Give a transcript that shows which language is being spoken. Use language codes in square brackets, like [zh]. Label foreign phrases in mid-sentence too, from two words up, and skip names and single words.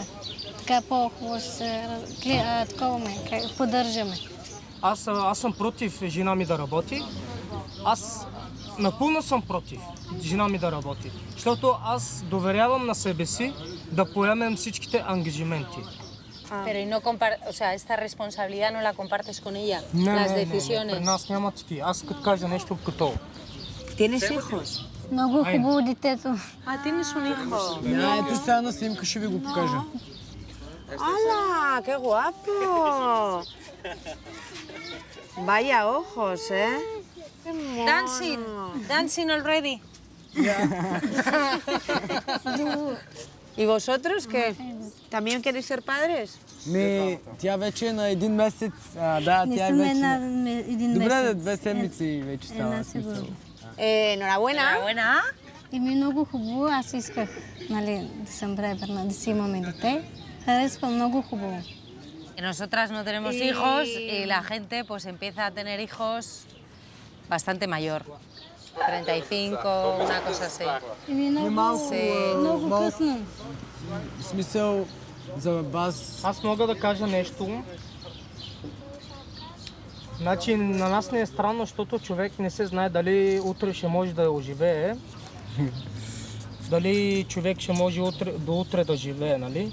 [bg] Така по-хубаво се поддържаме. Аз съм против жена ми да работи. Аз напълно съм против жена ми да работи. Защото аз доверявам на себе си да поемем всичките ангажименти. [es] Pero y no o sea, esta responsabilidad no la compartes con ella, las [bg] Не, [es] decisiones. [bg] при нас няма такива. Аз като кажа нещо като... [es] ¿Tienes hijos? [bg] Много хубаво детето. [es] Tienes un hijo. [bg] Ето сега на снимка ще ви го покажа. [es] ¡Hala! ¡Qué guapo! Vaya ojos, ¿eh? Qué mono. [en] Dancing, dancing already. [es] ¿Y vosotros qué? ¿También queréis ser padres? [bg] Тя вече е на един месец. Да, Не тя е съм вече... един Добре, месец. 2 седмици вече става смисъл. [es] Enhorabuena. Enhorabuena. [bg] И ми е много хубаво. Аз исках, нали, да съм бременна, да си имаме дете. Харесва много хубаво. [es] Nosotras no tenemos hijos y la gente pues empieza a tener hijos bastante mayor. 35, una cosa así. [bg] И ми е много късно. В смисъл, за вас... Аз мога да кажа нещо. Значи на нас не е странно, защото човек не се знае дали утре ще може да оживее. Дали човек ще може до утре да живее, нали?